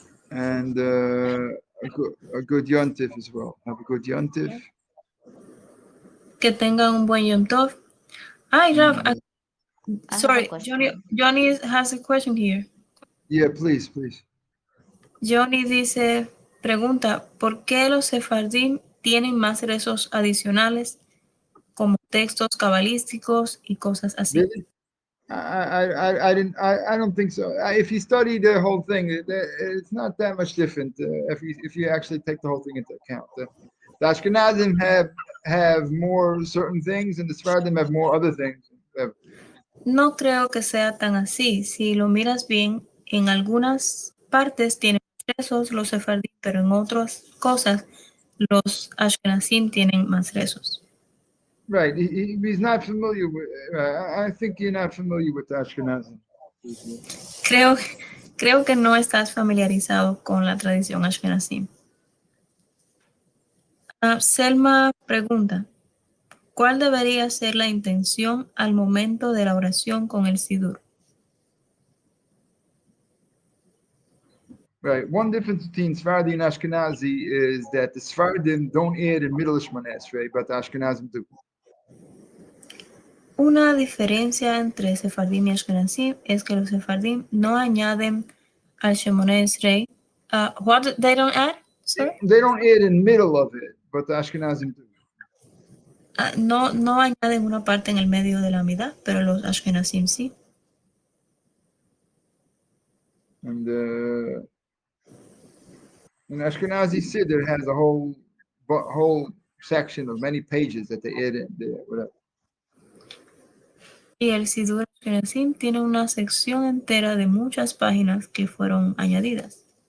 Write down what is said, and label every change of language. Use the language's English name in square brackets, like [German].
[English] And a good yontif as well. Have a good yontif. [Spanish] Que tengan un buen Yom Tov. Hi, Rav. [English] Sorry, Johnny has a question here. Yeah, please. [Spanish] Johnny dice, pregunta, ¿por qué los sefardim tienen más rezos adicionales como textos cabalísticos y cosas así? [English] Really? I don't think so. If you study the whole thing, it's not that much different. If you actually take the whole thing into account, the Ashkenazim have more certain things, and the Sephardim have more other things. [Spanish] No creo que sea tan así. Si lo miras bien, en algunas partes tienen más rezos los sefardí, pero en otras cosas los ashkenazim tienen más rezos. [English] Right. He's not familiar with. I think you're not familiar with the Ashkenazim. [Spanish] Creo, creo que no estás familiarizado con la tradición ashkenazim. Selma pregunta, ¿cuál debería ser la intención al momento de la oración con el sidur? [English] Right. One difference between Sephardi and Ashkenazi is that the Sephardim don't add in middle Shmones, right? But the Ashkenazim do. [Spanish] Una diferencia entre sefardim y ashkenazim es que los sefardim no añaden al Shemona Esrei. [English] What they don't add? Sorry? They don't add in middle of it, but the Ashkenazim do. [Spanish] No añaden una parte en el medio de la mitad, pero los ashkenazim sí. [English] And an Ashkenazi Siddur has a whole section of many pages that they add in there, whatever. [Spanish] Y el sidur ashkenazim tiene una sección entera de muchas páginas que fueron añadidas.